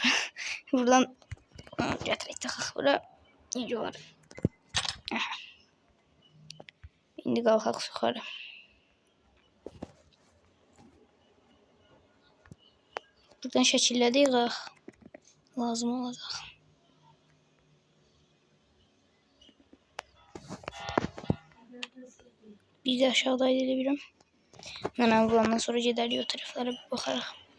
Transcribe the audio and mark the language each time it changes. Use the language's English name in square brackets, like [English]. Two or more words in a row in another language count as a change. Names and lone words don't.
[Azerbaijani] Buradan gətirək taxaq bura. Necə olar? İndi qalxaq yuxarı. Buradan şəkillədik. Lazım olacaq. [Turkish] Bir de aşağıda edebilirim. Hemen burandan [Azerbaijani] sonra gedərik o tərəflərə bir baxarıq.